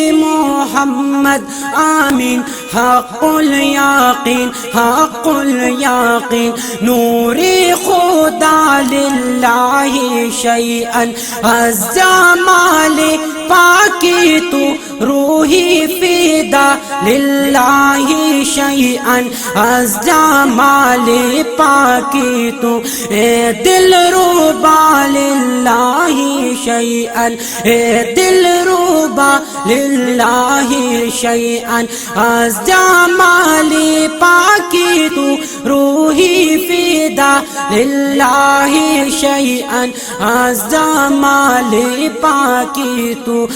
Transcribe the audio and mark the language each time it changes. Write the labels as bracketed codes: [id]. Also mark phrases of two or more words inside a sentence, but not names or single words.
[fa] محمد آمین حق الیقین حق الیقین نور خدا [ar] للہ شیئا [fa] از جمال پاکی تو روحی فدا [ar] للہ شیئا [fa] از جمال پاکی تو اے دل ربا [ar] للہ شیئا [fa] اے دل ربا [ar] للہ شیئا [fa] از جمال پاکی تو روحی فدا [ar] للہ شیئا [fa] از جمال پاکی تو